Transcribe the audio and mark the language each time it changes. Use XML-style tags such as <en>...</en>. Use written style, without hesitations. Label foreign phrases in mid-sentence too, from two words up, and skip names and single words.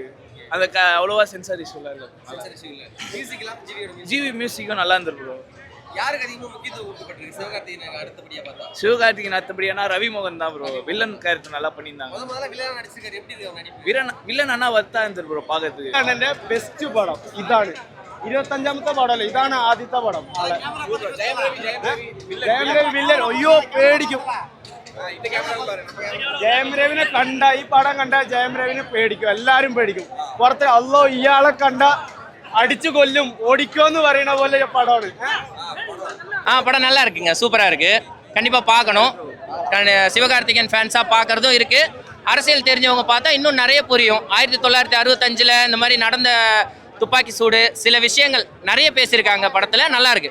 <ta>அந்த அவ்வளோவா சென்சார் இஷ்யூலாம் இல்லை. மியூசிக்லாம் ஜிவி மியூசிக்கும் நல்லா இருந்தது ப்ரோ. யாருக்கு அதிகமாக முக்கியத்துவம் கொடுக்கப்பட்டிருக்கு? சிவகார்த்திகேயன் அடுத்தபடியாக பார்த்தா சிவகார்த்திகேயன் அடுத்தபடியானா ரவிமோகன் தான் ப்ரோ. வில்லன் கேரக்டர் நல்லா பண்ணியிருந்தாங்க. முதல்ல வில்லன் நடிச்சிருக்காரு, எப்படி இருக்கு? வில்லன் அண்ணா வர்த்தா இருந்தது ப்ரோ பார்க்கறதுக்கு. பெஸ்ட் படம் இതാണ്.</ta> <ml>25ാമത്തെ പടമല്ലേ ഇതാണ്, ആദ്യത്തെ പടം. ജയം രവി വില്ലൻ അയ്യോ പേടിക്കും. ജയം രവിനെ കണ്ട ഈ പടം കണ്ട ജയം രവിനെ പേടിക്കും, എല്ലാരും പേടിക്കും. പുറത്ത് അല്ലോ ഇയാളെ കണ്ട</ml> <ta>அடிச்சு கொல்லும் ஓடிக்கோன்னு வரையின போல படம். படம் நல்லா இருக்குங்க, சூப்பரா இருக்கு, கண்டிப்பா பார்க்கணும். சிவகார்த்திகேயன் ஃபேன்ஸா பார்க்கறதும் இருக்கு. அரசியல் தெரிஞ்சவங்க பார்த்தா இன்னும் நிறைய புரியும். 1965 இந்த மாதிரி நடந்த துப்பாக்கி சூடு சில விஷயங்கள் நிறைய பேசியிருக்காங்க படத்துல, நல்லா இருக்கு.</ta>